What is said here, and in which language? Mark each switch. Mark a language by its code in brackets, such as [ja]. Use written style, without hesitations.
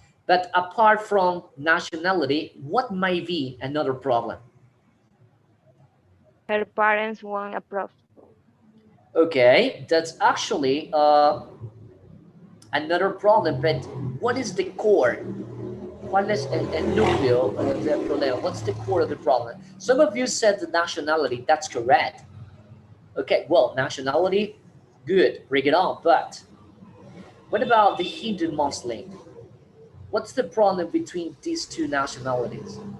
[en] But apart from nationality, what might be another problem? Her parents won't approve. Okay, that's actually another problem, but what is the core? [es] ¿Cuál es el núcleo del problema? [en] What's the core of the problem? Some of you said the nationality, that's correct. Okay, well, nationality, good, bring it on, but what about the Hindu Muslim? What's the problem between these two nationalities?